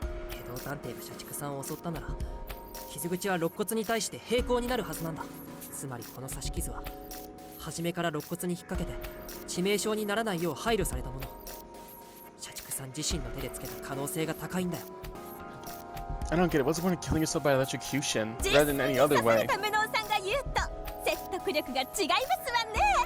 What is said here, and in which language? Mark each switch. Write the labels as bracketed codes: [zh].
[ja] 外道探偵が社畜さんを襲ったなら傷口は肋骨に対して平行になるはずなんだ。つまりこの刺し傷は初めから肋骨に引っ掛けて致命傷にならないよう配慮されたもの。社畜さん自身の手でつけた可能性が高いんだよ。 [en] I don't get it. What's the point of killing yourself by electrocution rather than any other way? [ja] 無能さんが言うと説得力が違いますわね。